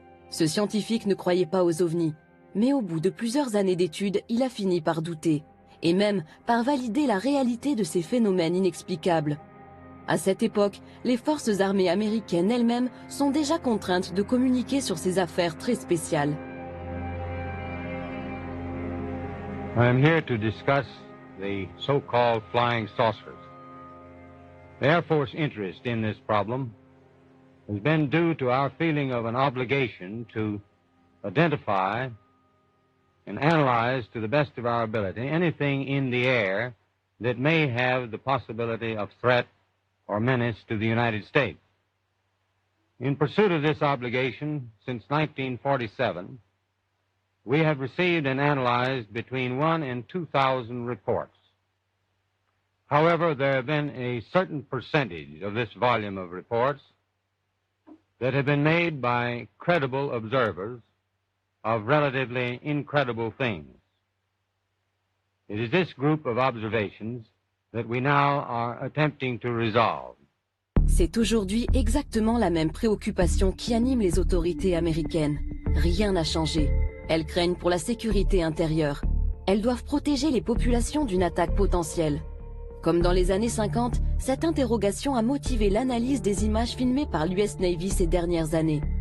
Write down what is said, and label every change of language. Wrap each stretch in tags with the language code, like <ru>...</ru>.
<fr>Ce scientifique ne croyait pas aux ovnis. Mais au bout de plusieurs années d'études, il a fini par douter, et même par valider la réalité de ces phénomènes inexplicables. À cette époque, les forces armées américaines elles-mêmes sont déjà contraintes de communiquer sur ces affaires très spéciales.</fr> <en>I'm here to discuss the so-called flying saucers. The Air Force interest in this problem has been due to our feeling of an obligation to identify and analyze to the best of our ability anything in the air that may have the possibility of threat or menace to the United States. In pursuit of this obligation, since 1947, we have received and analyzed between 1,000 and 2,000 reports. However, there have been a certain percentage of this volume of reports that have been made by credible observers of relatively incredible things. It is this group of observations that we now are attempting to resolve.</en> <fr>C'est aujourd'hui exactement la même préoccupation qui anime les autorités américaines. Rien n'a changé. Elles craignent pour la sécurité intérieure. Elles doivent protéger les populations d'une attaque potentielle. Comme dans les années 50, cette interrogation a motivé l'analyse des images filmées par l'US Navy ces dernières années.</fr>